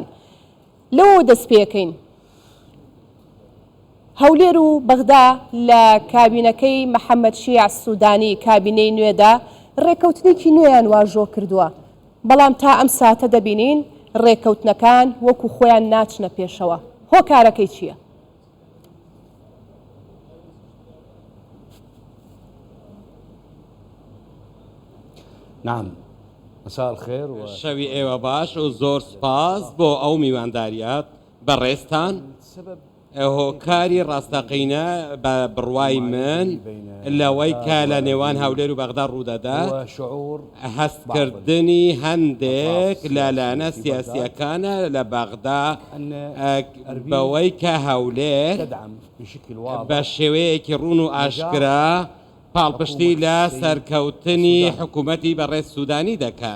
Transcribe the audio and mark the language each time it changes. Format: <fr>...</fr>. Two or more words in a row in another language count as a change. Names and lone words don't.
<ckb>لەوە دەستپێکەین هەولێر و بەغدا لە کابینەکەی محەممەد شیع سوودانی کابینەی نوێدا ڕێککەوتنێکی نوێیان واژۆ کردووە، بەڵام تا ئەم ساتە دەبینین ڕێککەوتنەکان وەکو خۆیان ناچنە پێشەوە. هۆکارەکەی چییە؟</ckb> <ar>نعم، مساء الخير</ar> <ckb>شەوی ئێوە باش و زۆر سپاس بۆ ئەو میوانداریات بەڕێستان. هۆکاری ڕاستەقینە بە بڕوای من لەوەی کە لە نێوان هەولێر و بەغدا ڕوودەدات هەستکردنی هەندێک لالانە سیاسیەکانە لە بەغدا بەوەی کە هەولێر بە شێوەیەکی ڕوون و ئاشکرا پاڵپشتی لە سەرکەوتنی حکوومەتی بەڕێز سوودانی دەکات.</ckb>